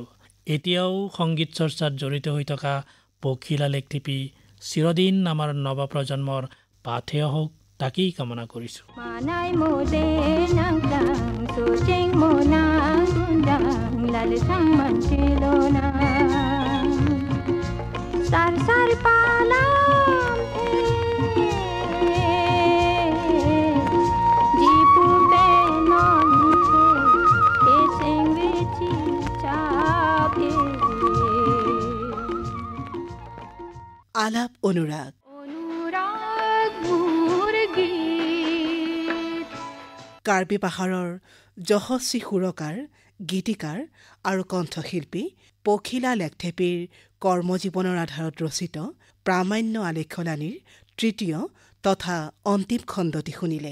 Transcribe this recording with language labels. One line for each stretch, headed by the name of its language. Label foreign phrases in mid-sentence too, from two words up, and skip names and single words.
Assamese: এতিয়াও সংগীত চৰ্চাত জড়িত হৈ থকা পখিলা লেখথেপী চিৰদিন আমাৰ নৱপ্ৰজন্মৰ পাথে হওক তাকেই কামনা কৰিছোঁ।
Karbi: Sar sar palam jipu benon che esengwe chi chabe
Assamese: আলাপ অনুৰাগ মুৰগী কাৰ্বি পাহাৰৰ যশস্বী সুৰকাৰ, গীতিকাৰ আৰু কণ্ঠশিল্পী পখিলা লেখথেপীৰ কৰ্মজীৱনৰ আধাৰত ৰচিত প্ৰামাণ্য আলেখ্যলানীৰ তৃতীয় তথা অন্তিম খণ্ডটি শুনিলে।